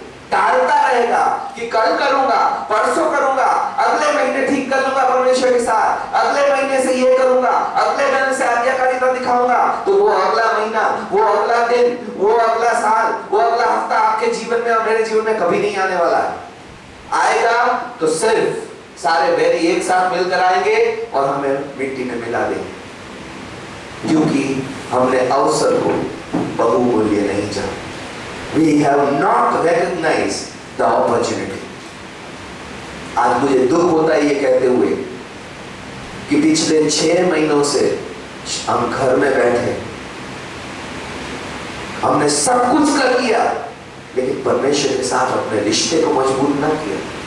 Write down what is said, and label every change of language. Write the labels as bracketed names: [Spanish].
[Hindi] टालता रहेगा कि कल करूंगा, परसों करूंगा, अगले महीने ठीक कर लूंगा परमेश्वर के साथ, अगले महीने से ये करूंगा, अगले महीने से आज्ञाकारिता दिखाऊंगा, तो वो अगला महीना, वो अगला दिन, वो अगला साल, वो अगला हफ्ता आपके जीवन में और मेरे जीवन में कभी नहीं आने वाला है। आएगा तो सिर्फ सारे बैरी एक साथ मिलकर आएंगे और हमें मिट्टी में मिला देंगे, क्योंकि हमने अवसर को बहुमूल्य नहीं जाना। [English] We have not recognized the opportunity. [Hindi] आज मुझे दुख होता है ये कहते हुए कि पिछले 6 महीनों से हम घर में बैठे, हमने सब कुछ कर लिया, लेकिन परमेश्वर के साथ अपने रिश्ते को मजबूत ना किया।